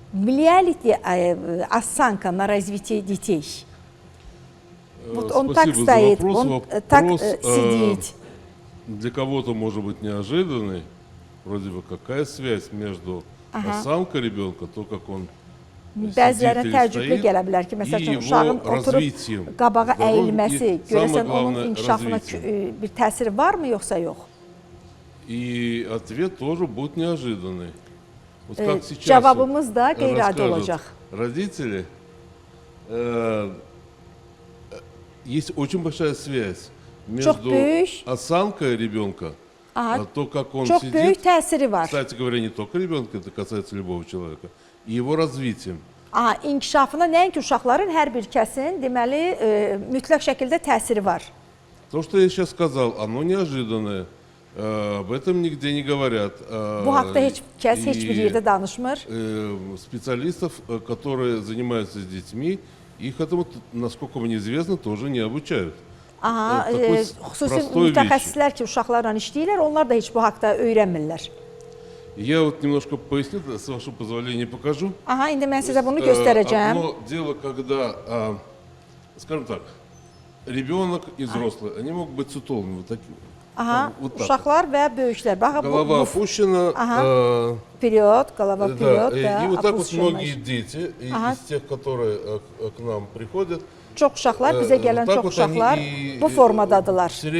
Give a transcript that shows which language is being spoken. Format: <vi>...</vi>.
<ru>Влияет ли осанка на развитие детей? Вот он так стоит, он так сидит. Для кого-то может быть неожиданный. Вроде бы какая связь между осанкой ребенка, то, как он</ru> <az>Bəzilərə təəccüblü gələ bilər ki, məsələn, uşağın oturub qabağa əyilməsi, görəsən onun inkişafına bir təsiri varmı, yoxsa yox?</az> <ru>И ответ тоже будет неожиданный. Вот как сейчас</ru> <az>Cavabımız da qeyri-adi olacaq.</az> <ru>Родители, есть очень большая связь между осанкой ребенка, то, как он</ru> <az>Çox</az> <ru>сидит,</ru> <az>böyük təsiri var.</az> <ru>кстати говоря, не только ребенка, это касается любого человека, и его развитием.</ru> <az>İnkişafına nəinki uşaqların hər bir kəsin deməli mütləq şəkildə təsiri var.</az> <ru>То, что я сейчас сказал, оно неожиданное. Об этом нигде не говорят.</ru> <az>Bu haqda heç kəs heç bir yerdə danışmır.</az> <ru>Специалистов, которые занимаются с детьми, их этому, насколько мне известно, тоже не обучают.</ru> <az>Xüsusi mütəxəssislər ki, uşaqlarla işləyirlər, onlar da heç bu haqda öyrənmirlər.</az> <ru>Я вот немножко поясню, с вашего позволения покажу.</ru> <az>İndi mən sizə bunu göstərəcəm.</az> <ru>Одно дело, когда, скажем так, ребенок и взрослый, они могут быть сутулыми, вот такими. Вот</ru> <az>Uşaqlar və böyüklər.</az> <ru>Голова опущена. Вперед, голова вперед. И вот так вот многие дети, из тех, которые к нам приходят,</ru> <az>Çox uşaqlar, bizə gələn çox uşaqlar bu formadadılar.</az>